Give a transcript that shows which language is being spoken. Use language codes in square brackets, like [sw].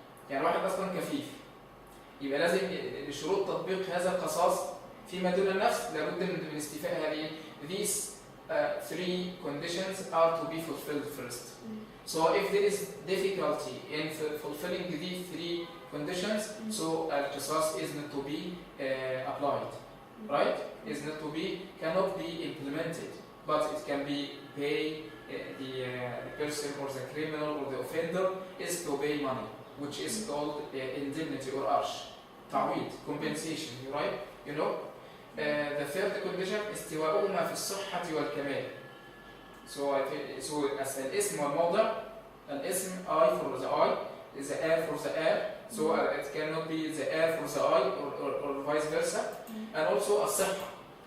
[ar] يعني واحد اصلا كفيف, يبقى لازم لشروط تطبيق هذا القصاص فيما دون النفس لابد من استيفاء هذه. [en] These three conditions are to be fulfilled first. So if there is difficulty in fulfilling these three conditions, so al-qisas is not to be applied, right? Is not to be, cannot be implemented, but it can be pay the person or the criminal or the offender is to pay money, which is called indemnity or arsh, ta'wid, compensation, right? You know. The third condition [ar] استواؤهما في الصحة والكمال. [en] So as [ar] الاسم والموضع, الاسم [en] I for the I, the air for the air, so it cannot be the air for the I or vice versa, and also [ar] الصحة.